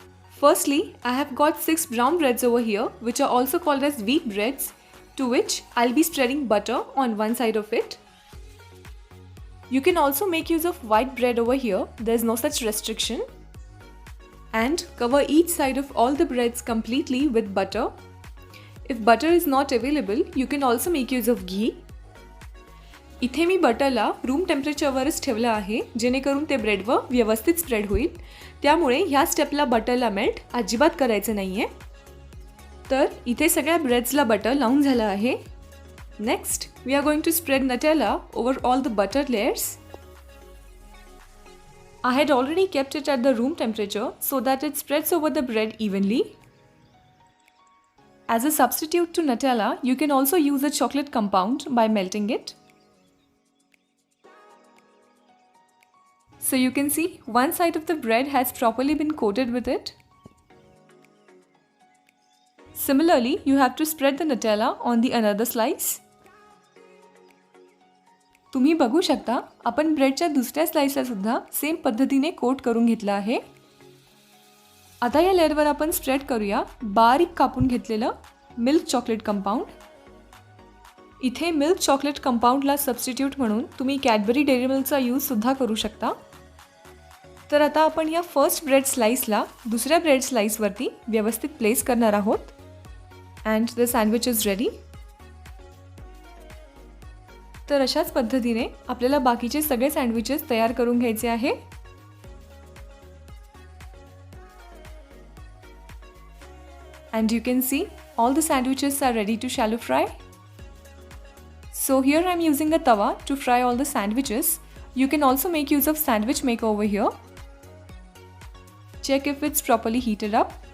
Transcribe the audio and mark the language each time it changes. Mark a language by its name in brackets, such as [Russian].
[English] Firstly, I have got 6 brown breads over here, which are also called as wheat breads, to which I'll be spreading butter on one side of it. You can also make use of white bread over here, there's no such restriction. And cover each side of all the breads completely with butter. If butter is not available, you can also make use of ghee. [Marathi] इथे मी बटरला room टेम्परेचरवरच ठेवलं आहे जेणेकरून ते ब्रेडवर व्यवस्थित spread होईल. त्यामुळे ह्या स्टेपला बटरला मेल्ट अजिबात करायचं नाहीये. तर इथे सगळ्या ब्रेड्सला बटर लावून झालं आहे. [English] Next we are going to spread Nutella over all the butter layers. I had already kept it at the room temperature so that it spreads over the bread evenly. As a substitute to Nutella, you can also use a chocolate compound by melting it. So you can see one side of the bread has properly been coated with it. Similarly, you have to spread the Nutella on the another slice. [Marathi] तुम्ही बघू शकता आपण ब्रेडच्या दुसऱ्या स्लाइसला सुद्धा same पद्धतीने coat करून घेतला आहे. आता या लेयरवर आपण स्प्रेड करूया बारीक कापून घेतलेलं मिल्क चॉकलेट कंपाऊंड. इथे मिल्क चॉकलेट कंपाऊंडला सबस्टिट्यूट म्हणून तुम्ही कॅडबरी डेअरी मिल्कचा यूज सुद्धा करू शकता. तर आता आपण या फर्स्ट ब्रेड स्लाइसला दुसऱ्या ब्रेड स्लाइसवरती व्यवस्थित प्लेस करणार आहोत. [English] And the sandwich is ready. [Marathi] तर अशाच पद्धतीने आपल्याला बाकीचे सगळे सँडविचेस तयार करून घ्यायचे आहे. [English] And you can see all the sandwiches are ready to shallow fry. So here I am using a tawa to fry all the sandwiches. You can also make use of sandwich maker over here. Check if it's properly heated up.